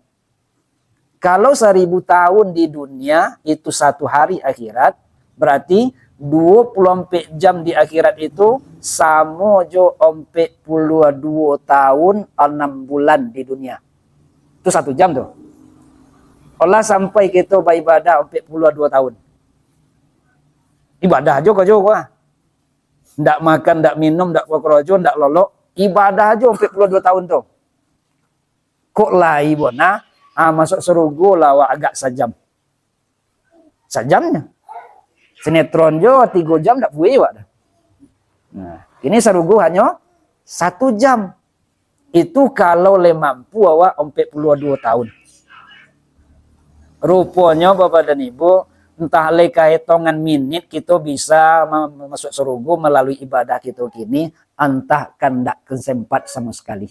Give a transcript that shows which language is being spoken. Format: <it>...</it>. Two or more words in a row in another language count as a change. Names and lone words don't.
<id>Kalau 1000 tahun di dunia itu satu hari akhirat, berarti 24 jam di akhirat itu sama jo 42 tahun 6 bulan di dunia. Itu 1 jam tuh. Allah sampai kita beribadah 42 tahun. Ibadah aja kau juga.</id> <min>Ndak makan, ndak minum, ndak kerja, ndak lolok.</min> <id>Ibadah aja 42 tahun tuh.</id> <min>Kok lai bona?</min> <id>Masuk surga lah agak sejam. Sejamnya.</id> <min>Sinetron jo 3 jam ndak puas wak.</min> <id>Nah, ini surga hanya 1 jam. Itu kalau le mampu awak 42 tahun. Rupanya Bapak dan Ibu, entah leka hitungan menit kita bisa masuk surga melalui ibadah kita kini, entah kan ndak kesempat sama sekali.</id>